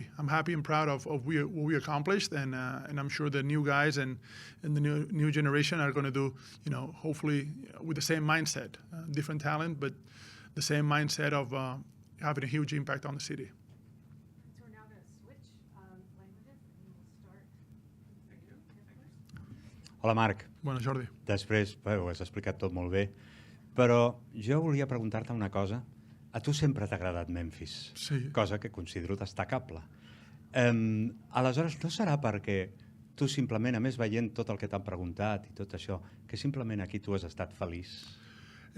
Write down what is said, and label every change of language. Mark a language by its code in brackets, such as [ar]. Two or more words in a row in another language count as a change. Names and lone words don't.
[en] I'm happy and proud of what we accomplished, and I'm sure the new guys and the new generation are going to do, hopefully with the same mindset, different talent, but the same mindset of having a huge impact on the city. So we're now going to switch languages, and we'll start. [ca] Hola, Marc. Bona, Jordi. Després, ho has explicat tot molt bé, però jo volia preguntar-te una cosa. A tu sempre t'ha agradat Memphis, sí. Cosa que considero destacable. Aleshores, no serà perquè tu simplement, a més veient tot el que t'han preguntat i tot això, que simplement aquí tu has estat feliç?